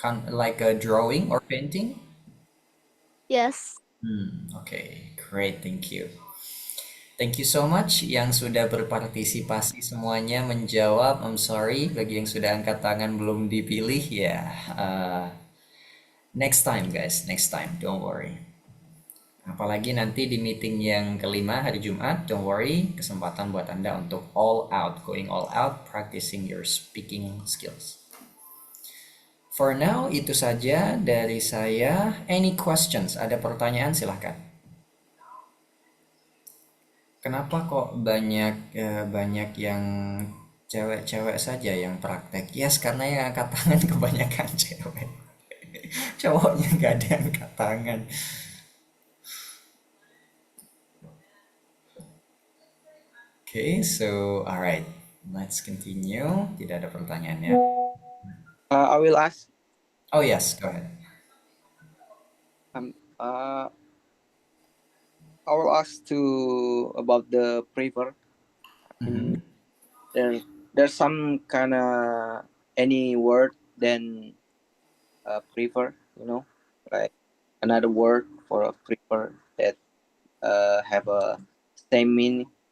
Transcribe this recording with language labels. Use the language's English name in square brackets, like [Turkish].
[English] Like a drawing or painting? Yes. Okay, great, thank you. Thank you so much [Indonesian] yang sudah berpartisipasi semuanya menjawab. [English] I'm sorry [Indonesian] bagi yang sudah angkat tangan belum dipilih ya. [English] Next time guys, don't worry. [Indonesian] Apalagi nanti di meeting yang kelima hari Jumat, [English] don't worry, [Indonesian] kesempatan buat Anda untuk [English] going all out, practicing your speaking skills. For now, [Indonesian] itu saja dari saya. [English] Any questions? [Indonesian] Ada pertanyaan? Silahkan. Kenapa kok banyak yang cewek-cewek saja yang praktek? Yes, karena yang angkat tangan kebanyakan cewek. Cowoknya nggak ada yang angkat tangan. [English] Okay, so alright, let's continue. [Indonesian] Tidak ada pertanyaannya. [English] I will ask. Oh yes, go ahead. I will ask about the prefer. There's some kind of any word then prefer, like another word for a prefer that have a same meaning